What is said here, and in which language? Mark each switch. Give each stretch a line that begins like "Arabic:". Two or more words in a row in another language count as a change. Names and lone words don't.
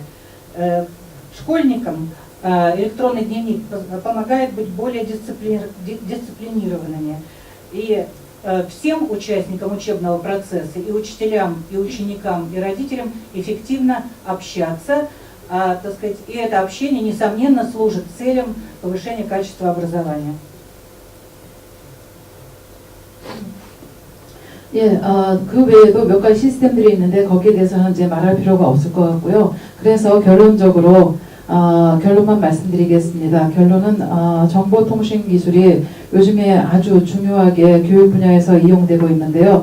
Russian: Школьникам электронный дневник помогает быть более дисциплинированными. И всем участникам учебного процесса, и учителям, и ученикам, и родителям эффективно общаться, так сказать, и это общение, несомненно, служит целям повышения качества образования.
Korean: 예, 그 외에도 몇 가지 시스템들이 있는데 거기에 대해서는 이제 말할 필요가 없을 것 같고요. 그래서 결론적으로 결론만 말씀드리겠습니다. 결론은 정보통신기술이 요즘에 아주 중요하게 교육 분야에서 이용되고 있는데요.